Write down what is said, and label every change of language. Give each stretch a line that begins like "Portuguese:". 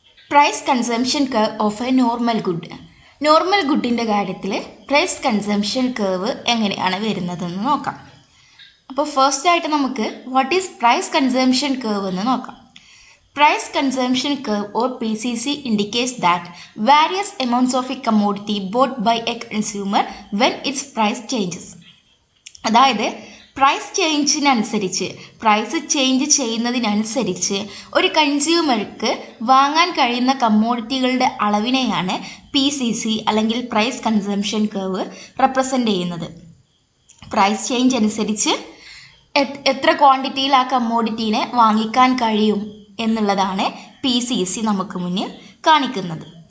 English: Price consumption curve of a normal good.
Malayalam: Normal ഗുഡിൻ്റെ കാര്യത്തിൽ price consumption curve എങ്ങനെയാണ് വരുന്നതെന്ന് നോക്കാം. അപ്പോൾ ഫസ്റ്റായിട്ട് നമുക്ക്
English: what is price consumption curve
Malayalam: എന്ന് നോക്കാം.
English: Price consumption curve or PCC indicates that various amounts of a commodity bought by a consumer when its price changes.
Malayalam: അതായത് പ്രൈസ് ചേഞ്ചിനനുസരിച്ച്, പ്രൈസ് ചേഞ്ച് ചെയ്യുന്നതിനനുസരിച്ച് ഒരു കൺസ്യൂമർക്ക് വാങ്ങാൻ കഴിയുന്ന കമ്മോഡിറ്റികളുടെ അളവിനെയാണ് PCC അല്ലെങ്കിൽ പ്രൈസ് കൺസംഷൻ കർവ് റെപ്രസെൻ്റ് ചെയ്യുന്നത്. Price change അനുസരിച്ച് എത്ര ക്വാണ്ടിറ്റിയിൽ ആ കമ്മോഡിറ്റീനെ വാങ്ങിക്കാൻ കഴിയും എന്നുള്ളതാണ് PCC നമുക്ക് മുന്നിൽ കാണിക്കുന്നത്.